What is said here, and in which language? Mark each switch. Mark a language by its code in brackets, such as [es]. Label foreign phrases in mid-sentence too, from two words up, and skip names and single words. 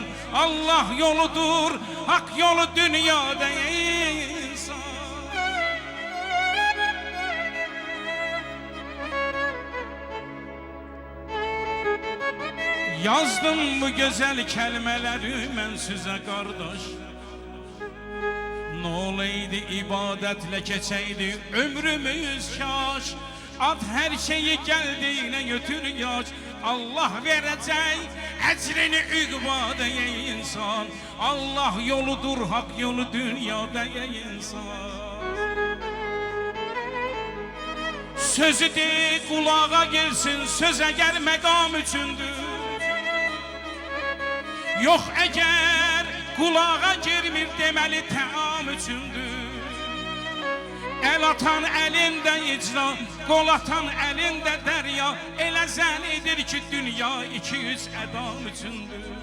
[tr] Allah yoludur, hak yolu dünyada insan. Yazdım bu güzel kelimeleri [az] mən sizə qardaş. [tr] Ne olaydı ibadetle geçeydi ömrümüz kaş. At her şeyi geldiğine götür yaş. Allah verecek ecrini üqbada insan. Allah yoludur, hak yolu dünyada insan. Sözü de kulağa gelsin, söz eğer [az] məqam üçündür. Yox əgər [tr] kulağa girmir [az] deməli təam üçündür. El atan elində icra, qol atan elində dərya. Elə zənidir ki dünya 200 ədam üçündür.